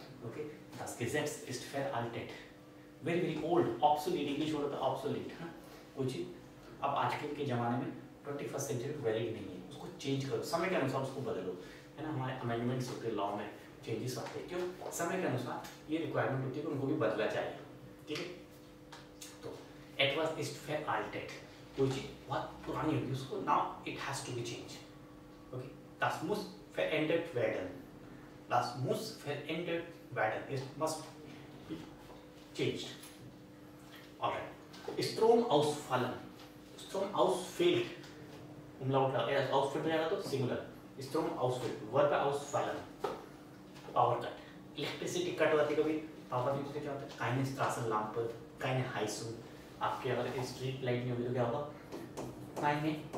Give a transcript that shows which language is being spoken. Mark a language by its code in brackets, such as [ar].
[hi] Okay, दस gadgets east fair आल्टेड, very very old, obsolete, English word होता है obsolete, है कोई चीज अब आजकल के ज़माने में 21st सेंचुरी वैलिड नहीं है, उसको चेंज करो, समय के अनुसार उसको बदलो, है ना। हमारे अमेंडमेंट्स होते हैं, लॉ में चेंजेस आते हैं, क्यों? समय के अनुसार ये रिक्वायरमेंट होती है कि उनको भी बदला जाए, ठीक है। तो एट वाज इस्ट फेयर आल्टेड, कोई चीज बहुत पुरानी होगी उसको now it has to be change. [de] ओके, das muss verändert werden, das muss verändert werden, [en] it must be changed. [hi] Alright, [de] Strom ausfallen, Strom ausfällt, umlaut er ausfällt [hi] जाएगा तो singular, Strom ausfällt, verb है ausfallen, power cut, electricity cut होती है कभी, power नहीं क्या होता है, [de] keine Straßenlampe, keine Heizung, [hi] आपके अगर स्ट्रीट लाइट नहीं होगी तो क्या होगा, keine,